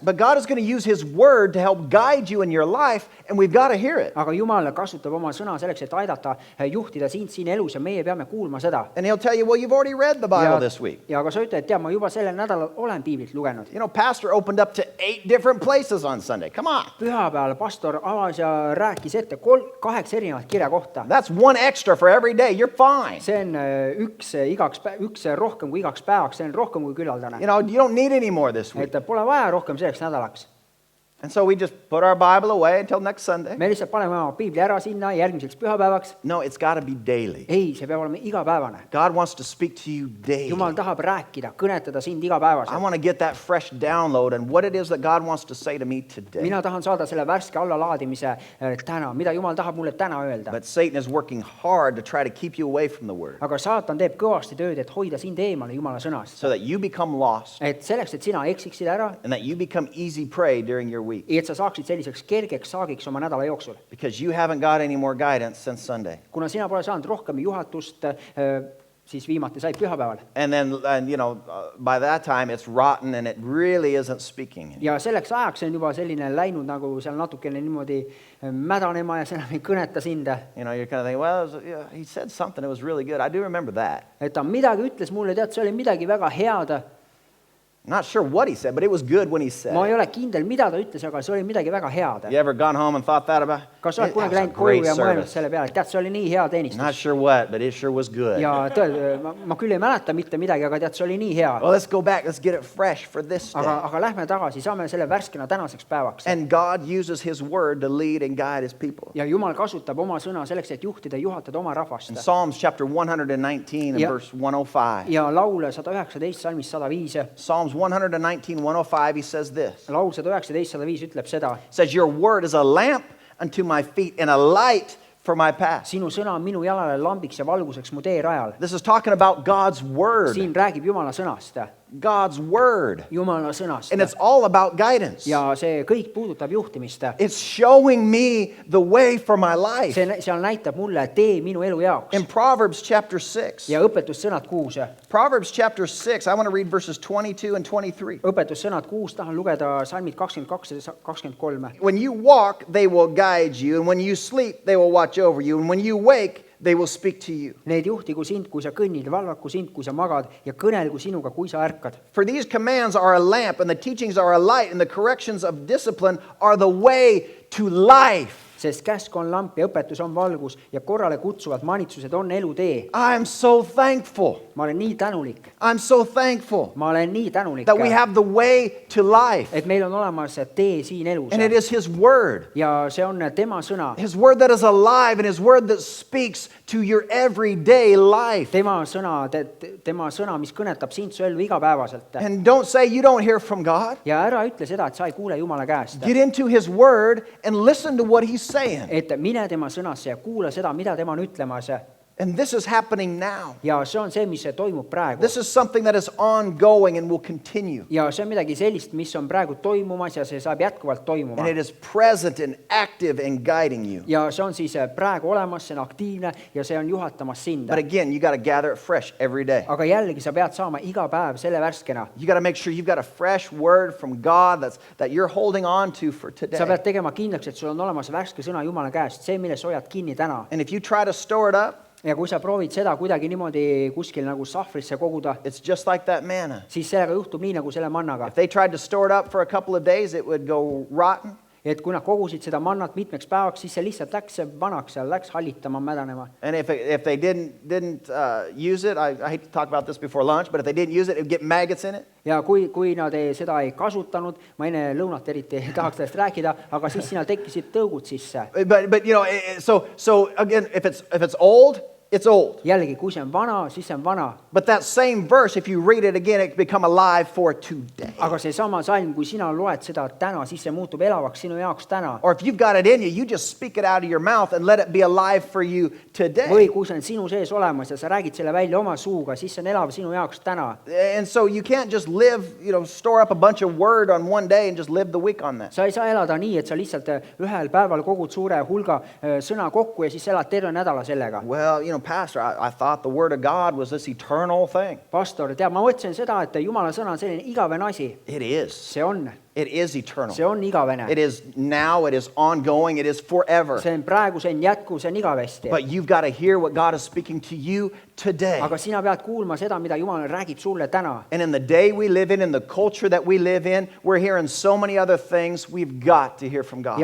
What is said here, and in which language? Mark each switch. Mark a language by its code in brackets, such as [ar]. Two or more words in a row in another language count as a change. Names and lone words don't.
[en] But God is going to use his word to help guide you in your life, and we've got to hear it. [et] Aga Jumal kasutab oma sõna selleks, et aidata juhtida sind siin elus ja meie peame kuulma seda. [en] And he'll tell you, well, you've already read the Bible this week. [et] Ja aga sa ütled, et tead, ma juba sellel nädalal olen piiblit lugenud. [en] You know, pastor opened up to 8 different places on Sunday. Come on. [et] Pühapäeval pastor avas ja rääkis ette 8 erinevat kirja kohta. [en] That's one extra for every day. You're fine. [et] See on üks rohkem kui igaks päevaks, see on rohkem kui küllaldane. [en] You know, you don't need any more this week. [et] Et pole vaja rohkem selleks nädalaks. [en] And so we just put our Bible away until next Sunday. [et] Me lihtsalt paneme oma piibli ära sinna järgmiseks pühapäevaks. [en] No, it's got to be daily. [et] Ei, see peab olema igapäevane. [en] God wants to speak to you daily. [et] Jumal tahab rääkida, kõnetada sind [en] I [et] igapäevaselt. [en] want to get that fresh download and what it is that God wants to say to me today. [et] Mina tahan saada selle värske allalaadimise täna, mida Jumal tahab mulle täna öelda. [en] But Satan is working hard to try to keep you away from the word [et] Aga saatan teeb kõvasti tööd, et hoida sind eemale Jumala sõnast. [en] so that you become lost [et] Et selleks, et sina eksiksid ära, [en] and that you become easy prey during your week [et] et sa saaksid selliseks kergeks saagiks oma nädala jooksul. [en] because you haven't got any more guidance since Sunday. [et] Kuna sina pole saanud rohkem juhatust, siis viimati said pühapäeval. [en] And then, you know, by that time it's rotten and it really isn't speaking. [et] Ja selleks ajaks on juba selline läinud nagu seal natukene niimoodi mädanema ja see enam ei kõneta sind. [en] You know, you're kind of thinking, well, yeah, he said something that was really good. I do remember that. [et] Et ta midagi ütles mulle, tead, see oli midagi väga head. [en] Not sure what he said, but it was good when he said [et] Ma [en] it. [et] ei ole kindel, mida ta ütles, aga see oli midagi väga head. [en] You ever gone home and thought that about? [et] Kas sa oled [en] That [et] kunagi [en] was a [et] läinud koju [en] great [et] ja mõelnud [en] service. [et] selle peale, et tead, see oli nii hea teenistus. [en] Not sure what, but it sure was good. [et] Ja ma küll ei mäleta mitte midagi, aga tead, see oli nii hea. [en] Well, let's go back. Let's get it fresh for this day. [et] Aga lähme tagasi, saame selle värskena tänaseks päevaks. [en] And God uses his word to lead and guide his people. [et] Ja Jumal kasutab oma sõna selleks, et juhtida ja juhatada oma [en] In [et] rahvast. [en] Psalms chapter 119 and Yeah. verse 105. [et] Ja laul 119, salmis 105, [en] Psalms 119, 105, he says this. [et] laul 119, 105 ütleb seda. [en] It says, your word is a lamp unto my feet and a light for my path. [et] Sinu sõna on minu jalale lambiks ja valguseks mu teerajal. [en] This is talking about God's word. [et] Siin räägib Jumala sõnast. [en] God's word. [et] Jumala sõnast. [en] And it's all about guidance. [et] Ja see kõik puudutab juhtimist. [en] It's showing me the way for my life. [et] Seal näitab mulle tee minu elu jaoks. [en] In Proverbs chapter 6. [et] Ja õpetussõnad 6. [en] Proverbs chapter 6, I want to read verses 22 and 23. [et] Õpetussõnad 6, tahan lugeda salmid 22 ja 23. [en] When you walk, they will guide you, and when you sleep, they will watch over you, and when you wake, they will speak to you. [et] Need juhtigu sind, kui sa kõnnid, valvaku sind, kui sa magad, ja kõnelgu sinuga, kui sa ärkad. [en] For these commands are a lamp, and the teachings are a light, and the corrections of discipline are the way to life. [et] Sest käsk on lamp ja õpetus on valgus ja korrale kutsuvad manitsused on elutee. [en] I am so thankful. [et] Ma olen nii tänulik. [en] I'm so thankful [et] Ma olen nii tänulik, [en] that we have the way to life, [et] et meil on olemas tee siin elus. [en] and it is his word. [et] Ja see on tema sõna. [en] His word that is alive, and his word that speaks to your everyday life. [et] Tema sõna, mis kõnetab sind su ellu igapäevaselt. [en] And don't say you don't hear from God. [et] Ja ära ütle seda, et sa ei kuule Jumala käest. [en] Get into his word and listen to what he's saying. [et] Et mine tema sõnasse ja kuula seda, mida tema on ütlemas. [en] And this is happening now. [et] Ja see on see, mis toimub praegu. [en] This is something that is ongoing and will continue. [et] Ja see on midagi sellist, mis on praegu toimumas ja see saab jätkuvalt toimuma. [en] And it is present and active in guiding you. [et] Ja see on siis praegu olemas, see on aktiivne ja see on juhatamas sind. [en] But again, you got to gather it fresh every day. [et] Aga jällegi sa pead saama iga päev selle värskena. [en] You got to make sure you've got a fresh word from God that you're holding on to for [et] Sa [en] today. [et] pead tegema kindlaks, et sul on olemas värske sõna Jumala käest, see, mille sa hoiad kinni täna. [en] And if you try to store it up, [et] ja kui sa proovid seda kuidagi niimoodi kuskil nagu sahvrisse koguda, [en] it's just like that manna. [et] siis sellega juhtub nii nagu selle mannaga. [en] If they tried to store it up for a couple of days, it would go rotten. [et] Et kui nad kogusid seda mannat mitmeks päevaks, siis see lihtsalt läks vanaks ja läks hallitama, mädanema. [en] And if they didn't use it, I hate to talk about this before lunch, but if they didn't use it, it would get maggots in it. [et] Ja kui nad seda ei kasutanud, ma enne lõunat eriti ei tahaks sellest rääkida, aga siis sinna tekkisid tõugud sisse. [en] But you know, so again, if it's old, it's old. [et] Jällegi, kui see on vana, siis see on vana. [en] But that same verse, if you read it again, it become alive for today. [et] Aga see sama salm, kui sina loed seda täna, siis see muutub elavaks sinu jaoks täna. [en] Or if you've got it in you, you just speak it out of your mouth and let it be alive for you today. [et] Või kui see on sinu sees olemas ja sa räägid selle välja oma suuga, siis see on elav sinu jaoks täna. [en] And so you can't just live, store up a bunch of word on one day and just live the week on that. [et] Sa ei saa elada nii, et sa lihtsalt ühel päeval kogud suure hulga sõna kokku ja siis elad terve nädala sellega. [en] Well, Pastor, I thought the Word of God was this eternal thing. [et] Pastor, tead, ma mõtlesin seda, et Jumala sõna on selline igavene asi. [en] It is. [et] See on. [en] It is eternal. [et] See on igavene. [en] It is now, it is ongoing, it is forever. [et] See on praegu, see on jätkuv, see on igavesti. [en] But you've got to hear what God is speaking to you today. [et] Aga sina pead kuulma seda, mida Jumal räägib sulle täna. [en] And in the day we live in the culture that we live in, we're hearing so many other things. We've got to hear from God.